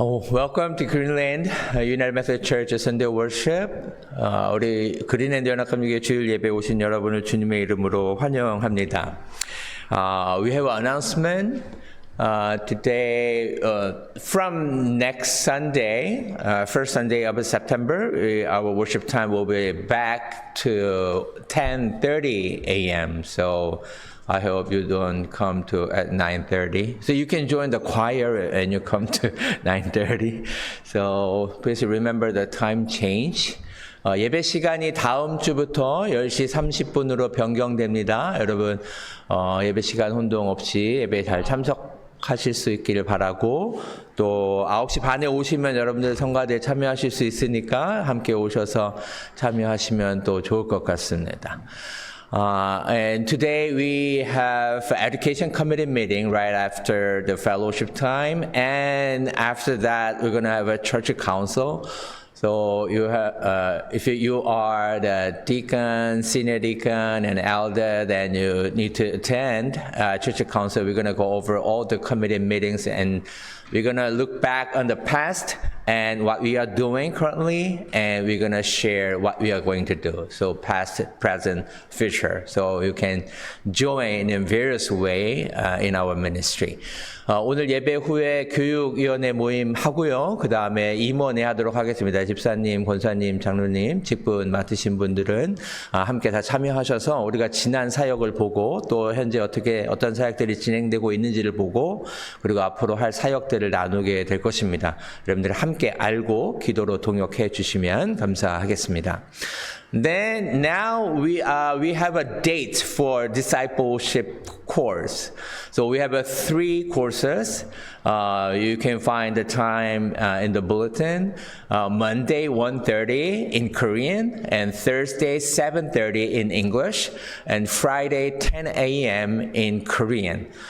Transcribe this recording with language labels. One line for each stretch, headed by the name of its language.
English: Welcome to Greenland United Methodist Church Sunday Worship.
Korean: 우리 그린랜드 연합감리교회 주일 예배 오신 여러분을 주님의 이름으로 환영합니다.
English: We have an announcement. Today, from next Sunday, first Sunday of September, our worship time will be back to 10:30 a.m. So I hope you don't come to at 9:30. So you can join the choir and you come to 9:30. So please remember the time change.
Korean: 예배 시간이 다음 주부터 10시 30분으로 변경됩니다. 여러분 예배 시간 혼동 없이 예배 잘 참석하실 수 있기를 바라고, 또 9시 반에 오시면 여러분들 성가대에 참여하실 수 있으니까 함께 오셔서 참여하시면 또 좋을 것 같습니다.
English: And today we have education committee meeting right after the fellowship time, and after that we're going to have a church council. So you have, if you are the deacon, senior deacon, and elder, then you need to attend church council. We're going to go over all the committee meetings, and we're going to look back on the past and what we are doing currently, and we're going to share what we are going to do. So past, present, future. So you can join in various way in our ministry.
Korean: 오늘 예배 후에 교육위원회 모임 하고요. 그 다음에 임원회 하도록 하겠습니다. 집사님, 권사님, 장로님, 직분 맡으신 분들은 함께 다 참여하셔서 우리가 지난 사역을 보고, 또 현재 어떤 사역들이 진행되고 있는지를 보고, 그리고 앞으로 할 사역들을 나누게 될 것입니다. 여러분들 함께 알고 기도로 동역해 주시면 감사하겠습니다.
English: Then now we have a date for discipleship course. So we have 3 courses. You can find the time in the bulletin. Monday 1:30 in Korean, and Thursday 7:30 in English, and Friday 10 a.m. in Korean.